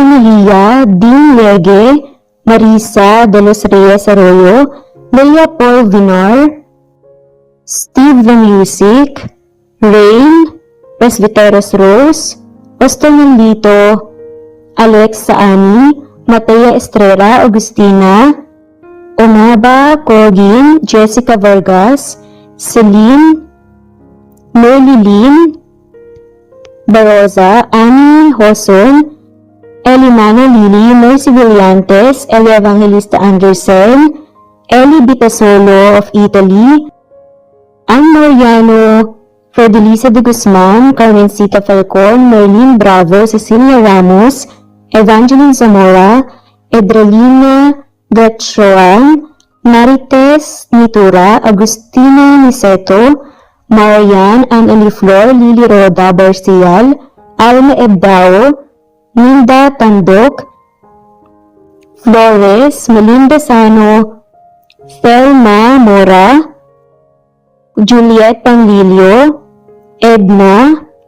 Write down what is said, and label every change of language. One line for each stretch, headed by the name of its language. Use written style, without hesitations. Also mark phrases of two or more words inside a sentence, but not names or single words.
English: Mejia, Dean Lege, Marisa de los Reyes Arroyo, Leia Paul Vinar, Steve the Music, Rain, Presbyteros Rose, Pastor Nandito, Alex Saani, Matea Estrella, Agustina, Onaba Cogin, Jessica Vargas, Celine, Merlilin Baroza, Annie Hoson, Elimana Lili, Mercy Villantes, Elia Evangelista Anderson, Eli Bitasolo of Italy, Ann Mariano, Fidelisa de Guzman, Carmencita Falcon, Merlin Bravo, Cecilia Ramos, Evangeline Zamora, Edralina Gatchoan, Marites Nitura, Agustina Niceto, Marian, Anne Flor, Lily Roda Barcial, Alma Ebdao, Linda Tandok, Flores, Melinda Sano, Thelma Mora, Juliet Panglilio, Edna,